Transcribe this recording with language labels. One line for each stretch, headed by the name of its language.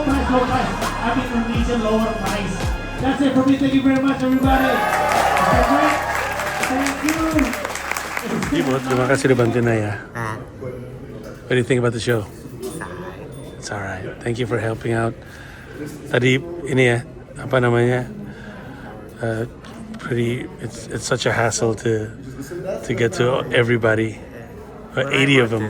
English: No price. I mean Indonesian lower price. That's it for me. Thank you very much, everybody. Okay, great. Thank you.
Indonesian: Ibu, terima kasih udah bantuin Naya.
English: What do you think about the show? It's alright. Thank you for helping out.
Indonesian: Tadi ini ya, apa namanya?
English: It's such a hassle to get to everybody. 80 of them.